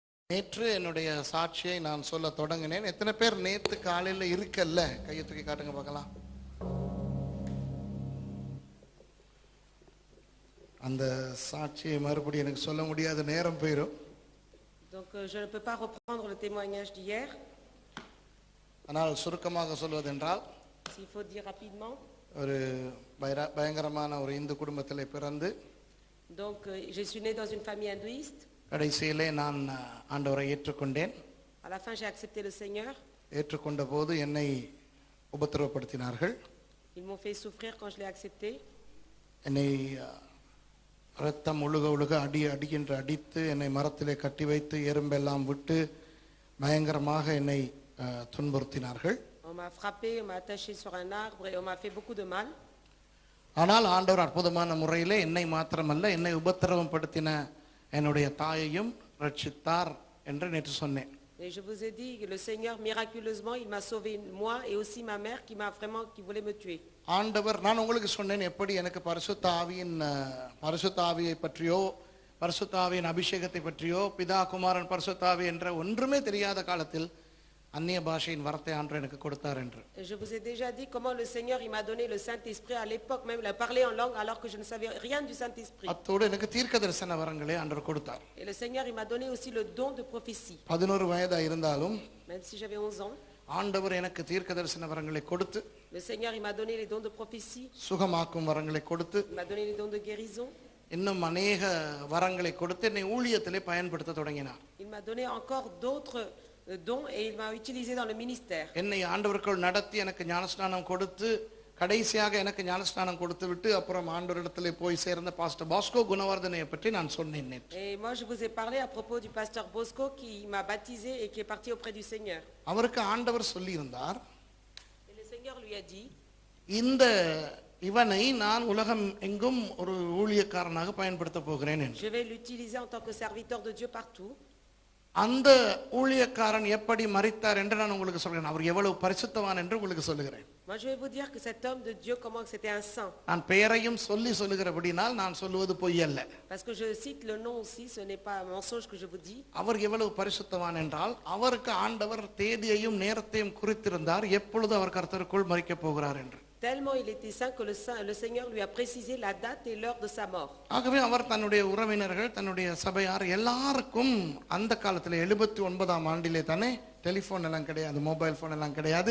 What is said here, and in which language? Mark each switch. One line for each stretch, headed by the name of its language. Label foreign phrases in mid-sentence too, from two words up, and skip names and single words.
Tamil: நேற்று என்னுடைய சாட்சியை நான் சொல்ல தொடங்கினேன். எத்தனை பேர் நேத்து காலையில இருக்கல்ல? கையை தூக்கி காட்டுங்க பார்க்கலாம். அந்த சாட்சியை மறுபடியும் எனக்கு சொல்ல முடியாத நேரம் போயிடும்.
French: Donc je ne peux pas reprendre le témoignage d'hier.
Tamil: ஆனால் சுருக்கமாக சொல்வதென்றால்,
French: S'il faut dire rapidement.
Tamil: ஒரு பயங்கரமான ஒரு இந்து குடும்பத்திலே பிறந்து,
French: Donc je suis né dans une famille hindouiste.
Tamil: கடைசியிலே நான் ஆண்டவரை ஏற்றுக்கொண்டேன்.
French: À la fin j'ai accepté le Seigneur.
Tamil: ஏற்றுக்கொண்ட போது என்னை உபத்திரவப்படுத்தினார்கள்.
French: Ils m'ont fait souffrir quand je l'ai accepté.
Tamil: என்னை ரத்தம் ஒழுக ஒழுக அடித்து என்னை மரத்திலே கட்டி வைத்து எறும்பெல்லாம் விட்டு பயங்கரமாக என்னை துன்புறுத்தினார்கள்.
French: On m'a frappé, on m'a attaché sur un arbre et on m'a fait beaucoup de mal.
Tamil: ஆனால் ஆண்டவர் அற்புதமான முறையிலே என்னை மாத்திரமல்ல, என்னை உபத்திரவம் படுத்தின என்னுடைய தாயையும் ரட்சித்தார் என்று நேற்று சொன்னேன்.
French: Et je vous ai dit que le Seigneur miraculeusement il m'a sauvé moi et aussi ma mère qui voulait me tuer.
Tamil: ஆண்டவர், நான் உங்களுக்கு சொன்னேன் எப்படி எனக்கு பரிசுத்த ஆவியை பற்றியோ பரிசுத்த ஆவியின் அபிஷேகத்தை பற்றியோ பிதா குமாரன் பரிசுத்த ஆவி என்ற ஒன்றுமே தெரியாத காலத்தில் அந்நிய பாஷையின் வரத்தை ஆண்டவர் எனக்கு கொடுத்தார் என்று.
French: Je vous ai déjà dit comment le Seigneur il m'a donné le Saint-Esprit à l'époque même, il a parlé en langue alors que je ne savais rien du Saint-Esprit.
Tamil: அத்தோடு எனக்கு தீர்க்கதரிசன வரங்களை ஆண்டவர் கொடுத்தார்.
French: Et le Seigneur il m'a donné aussi le don de prophétie.
Tamil: 11 வயதா இருந்தாலும்
French: Même si j'avais 11 ans,
Tamil: ஆண்டவர் எனக்கு தீர்க்கதரிசன வரங்களை கொடுத்து,
French: le Seigneur il m'a donné les dons de prophétie,
Tamil: சுகமாக்கும் வரங்களை கொடுத்து,
French: il m'a donné les dons de guérison.
Tamil: இன்னும் அநேக வரங்களை கொடுத்து என்னை ஊழியத்திலே பயன்படுத்த தொடங்கினார்.
French: Il m'a donné encore d'autres dons et il m'a utilisé dans le ministère.
Tamil: என்னை ஆண்டவருக்குள் நடத்தி எனக்கு ஞானஸ்நானம் கொடுத்து கடைசியாக எனக்கு ஞானஸ்நானம் கொடுத்து விட்டு அப்புறம் ஆண்டவரிடத்திலே போய் சேர்ந்த பாஸ்டர் பாஸ்கோ குணவர்தனையை பற்றி நான் சொன்னேன்.
French: Et moi je vous ai parlé à propos du pasteur Bosco qui m'a baptisé et qui est parti auprès du Seigneur.
Tamil: அவருக்கு ஆண்டவர் சொல்லி இருந்தார்,
French: Et le Seigneur lui a dit,
Tamil: இந்த இவனை நான் உலகம் எங்கும் ஒரு ஊழியக்காரனாக பயன்படுத்த போகிறேன் என்று.
French: je vais l'utiliser en tant que serviteur de Dieu partout.
Tamil: அந்த ஊழியக்காரன் எப்படி மரித்தார் என்று நான் உங்களுக்கு சொல்கிறேன். அவர் எவ்வளவு பரிசுத்தவான் என்று உங்களுக்கு சொல்லுகிறேன்.
French: Moi je vais vous dire que cet homme de Dieu comment que c'était un saint.
Tamil: நான் பெயரையும் சொல்லுகிறபடினால் நான் சொல்லுவது பொய் அல்ல.
French: Parce que je cite le nom aussi, ce n'est pas un mensonge que je vous dis.
Tamil: அவர் எவ்வளவு பரிசுத்தவான் என்றால் அவருக்கு ஆண்டவர் தேதியையும் நேரத்தையும் குறித்திருந்தார் எப்பொழுது அவர் கர்த்தருக்குள் மரிக்கப் போகிறார் என்று.
French: Tellement il était saint que le Seigneur lui a précisé la date et l'heure de sa mort.
Tamil: ஆகவே அவர் தன்னுடைய உறவினர்கள் தன்னுடைய சபையார் எல்லாருக்கும் அந்த காலத்தில் 79ஆம் ஆண்டிலே தானே டெலிஃபோன் எல்லாம் கிடையாது,
English: mobile phone
Tamil: எல்லாம் கிடையாது.